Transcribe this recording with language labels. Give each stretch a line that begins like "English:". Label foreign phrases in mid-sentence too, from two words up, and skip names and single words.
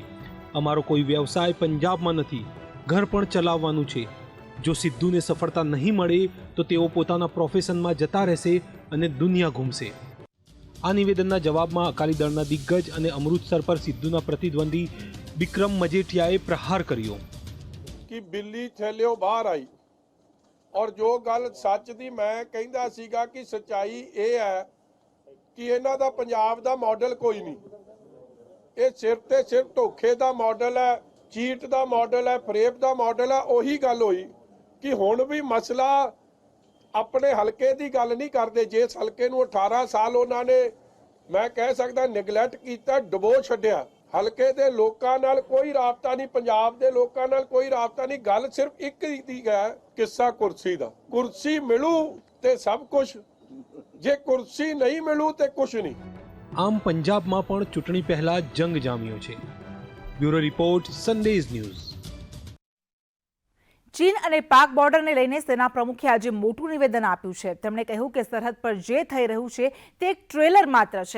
Gujarati: અમારો કોઈ વ્યવસાય પંજાબમાં નથી, ઘર પણ ચલાવવાનું છે. જો સિદ્ધુને સફળતા નહીં મળે તો તેઓ પોતાના પ્રોફેશનમાં જતા રહેશે અને દુનિયા ઘૂમશે. આ નિવેદનના જવાબમાં અકાલી દળના દિગ્ગજ અને અમૃતસર પર સિદ્ધુના પ્રતિદ્વંદી વિક્રમ મજેઠિયાએ પ્રહાર કર્યો
Punjabi: ਕਿ ਬਿੱਲੀ ਥੈਲਿਓ ਬਾਹਰ ਆਈ ਔਰ ਜੋ ਗੱਲ ਸੱਚ ਦੀ ਮੈਂ ਕਹਿੰਦਾ ਸੀਗਾ ਕਿ ਸੱਚਾਈ ਇਹ ਹੈ ਕਿ ਇਹਨਾਂ ਦਾ ਪੰਜਾਬ ਦਾ ਮਾਡਲ ਕੋਈ ਨਹੀਂ. ਇਹ ਸਿਰਫ ਤੇ ਸਿਰਫ ਧੋਖੇ ਦਾ ਮਾਡਲ ਹੈ, ਚੀਟ ਦਾ ਮਾਡਲ ਹੈ, ਫਰੇਬ ਦਾ ਮਾਡਲ ਹੈ. ਉਹੀ ਗੱਲ ਹੋਈ ਕਿ ਹੁਣ ਵੀ ਮਸਲਾ ਆਪਣੇ ਹਲਕੇ ਦੀ ਗੱਲ ਨਹੀਂ ਕਰਦੇ. ਜਿਸ ਹਲਕੇ ਨੂੰ 18 ਸਾਲ ਉਹਨਾਂ ਨੇ ਮੈਂ ਕਹਿ ਸਕਦਾ ਨੈਗਲੈਕਟ ਕੀਤਾ, ਡੁਬੋ ਛੱਡਿਆ, ਹਲਕੇ ਦੇ ਲੋਕਾਂ ਨਾਲ ਕੋਈ ਰਾਬਤਾ ਨਹੀਂ, ਪੰਜਾਬ ਦੇ ਲੋਕਾਂ ਨਾਲ ਕੋਈ ਰਾਬਤਾ ਨਹੀਂ. ਗੱਲ ਸਿਰਫ ਇੱਕ ਦੀ ਹੈ, ਕਿੱਸਾ ਕੁਰਸੀ ਦਾ. ਕੁਰਸੀ ਮਿਲੂ ਤੇ ਸਭ ਕੁਝ, ਜੇ ਕੁਰਸੀ ਨਹੀਂ ਮਿਲੂ ਤੇ ਕੁਝ ਨਹੀਂ.
Gujarati: આમ પંજાબમાં પણ ચૂંટણી પહેલા જંગ જામ્યો છે. બ્યુરો રિપોર્ટ, સંદેશ ન્યૂઝ. ચીન અને પાક બોર્ડરને લઈને સેના પ્રમુખે આજે મોટું નિવેદન આપ્યું છે. તેમણે કહ્યું કે સરહદ પર જે થઈ રહ્યું છે તે એક ટ્રેલર માત્ર છે.